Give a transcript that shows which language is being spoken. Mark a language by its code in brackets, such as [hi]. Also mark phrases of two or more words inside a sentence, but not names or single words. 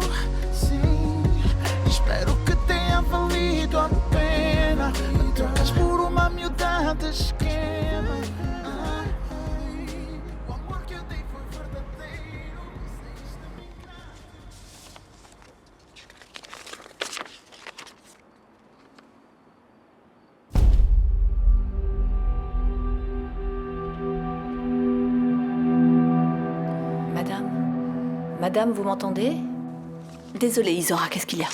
[pt] Sim, espero que tenha valido a pena. Me trocas por uma miudade esquema. O amor que eu dei foi verdadeiro. Saíste da minha casa. [fr] Madame, vous m'entendez? Désolée, Isora, qu'est-ce qu'il y a?